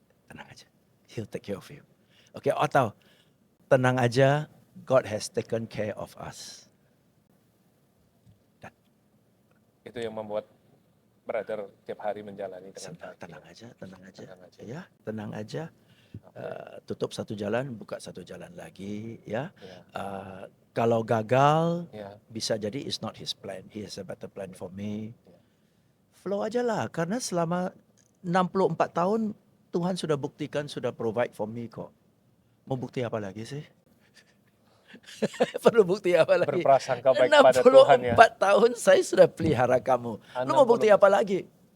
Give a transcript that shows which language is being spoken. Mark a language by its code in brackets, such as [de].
[id] Tenang aja, [en] He'll take care of you. [id] Oke, atau tenang aja, [en] God has taken care of us. [id] Itu yang membuat brother tiap hari menjalani dengan baik. Tenang aja, tenang aja. Tenang aja. Ya, tenang aja. Tutup satu jalan, buka satu jalan lagi. Ya. Ya. Kalau gagal, Ya. bisa jadi [en] it's not His plan. He has a better plan for me. [id] Ya. Flow aja lah, karena selama 64 tahun Tuhan sudah buktikan, sudah [en] provide for me [id] kok. Mau bukti apa lagi sih? Perlu bukti apa lagi? Berprasangka baik pada Tuhan ya. 64 tahun saya sudah pelihara kamu. Lu mau bukti apa lagi?